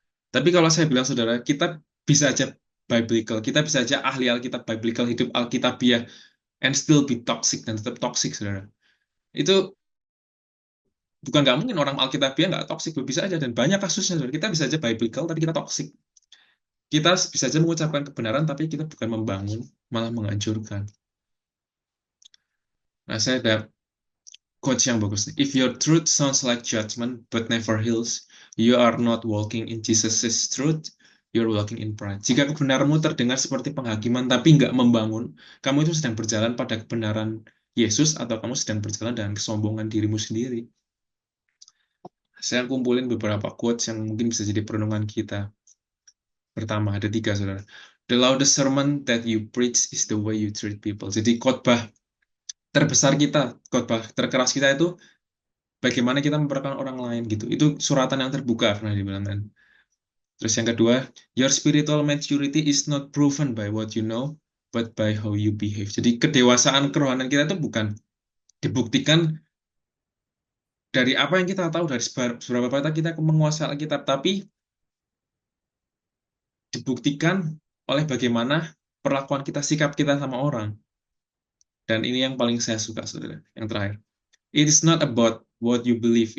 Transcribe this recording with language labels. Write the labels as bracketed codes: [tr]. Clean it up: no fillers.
[id] Tapi kalau saya bilang, saudara, kita bisa aja biblical, kita bisa aja ahli Alkitab, biblical, hidup Alkitabiah, [en] and still be toxic, [id] dan tetap toxic, saudara. Itu bukan nggak mungkin orang Alkitabiah nggak toxic, bisa aja, dan banyak kasusnya, saudara. Kita bisa aja biblical, tapi kita toxic. Kita bisa aja mengucapkan kebenaran, tapi kita bukan membangun, malah menghancurkan. Nah, saya ada quotes yang bagus nih. [en] If your truth sounds like judgment but never heals, you are not walking in Jesus' truth, you're walking in pride. [id] Jika kebenaranmu terdengar seperti penghakiman tapi nggak membangun, kamu itu sedang berjalan pada kebenaran Yesus atau kamu sedang berjalan dengan kesombongan dirimu sendiri. Saya kumpulin beberapa quotes yang mungkin bisa jadi perenungan kita. Pertama, ada 3, saudara. [en] The loudest sermon that you preach is the way you treat people. [id] Jadi khotbah terbesar kita, khotbah terkeras kita itu bagaimana kita memperlakukan orang lain gitu. Itu suratan yang terbuka pernah dibilang kan. Terus yang kedua, [en] your spiritual maturity is not proven by what you know, but by how you behave. [id] Jadi kedewasaan kerohanian kita itu bukan dibuktikan dari apa yang kita tahu, dari seberapa banyak kita menguasai Alkitab, tapi dibuktikan oleh bagaimana perlakuan kita, sikap kita sama orang. Dan ini yang paling saya suka, saudara. Yang terakhir. [en] It is not about what you believe.